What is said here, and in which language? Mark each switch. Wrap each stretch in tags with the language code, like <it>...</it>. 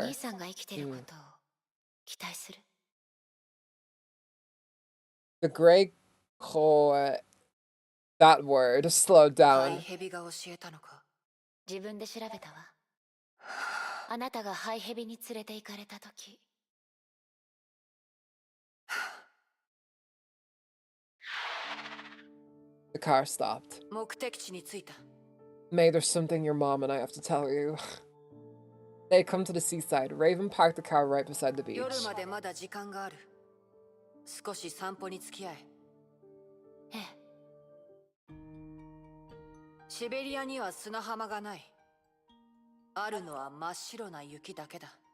<ja>お兄さんが生きてることを期待する。</ja> <en>The gray core, that word slowed down.</en> <ja>自分で調べたわ。あなたがハイヘビに連れて行かれたとき。</ja> <en>The car stopped.</en> <ja>目的地に着いた。</ja> <en>May, there's something your mom and I have to tell you. They had come to the seaside. Raven parked the car right beside the beach.</en> <ja>夜までまだ時間がある。少し散歩に付き合え。ええ。シベリアには砂浜がない。あるのは真っ白な雪だけだ。</ja>